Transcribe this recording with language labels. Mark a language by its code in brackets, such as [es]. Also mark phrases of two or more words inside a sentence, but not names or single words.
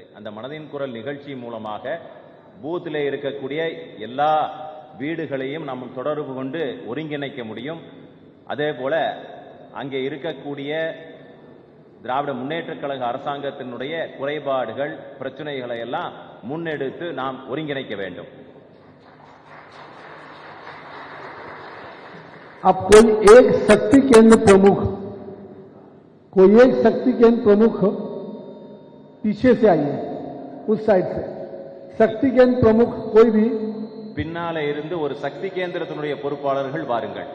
[ta] அந்த மனதின் குரல் நிகழ்ச்சி மூலமாக பூத்திலே இருக்கக்கூடிய எல்லா வீடுகளையும் நாம் தொடர்பு கொண்டு ஒருங்கிணைக்க முடியும். அதே போல அங்கே இருக்கக்கூடிய திராவிட முன்னேற்றக் கழக அரசாங்கத்தினுடைய குறைபாடுகள், பிரச்சனைகளை எல்லாம் முன்னெடுத்து நாம் ஒருங்கிணைக்க வேண்டும். [hi] अब कोई एक शक्ति केंद्र प्रमुख पीछे से आइए, उस साइड से शक्ति केंद्र प्रमुख कोई भी [ta] பின்னாலே இருந்து ஒரு சக்தி கேந்திரத்தினுடைய பொறுப்பாளர்கள் வாருங்கள்.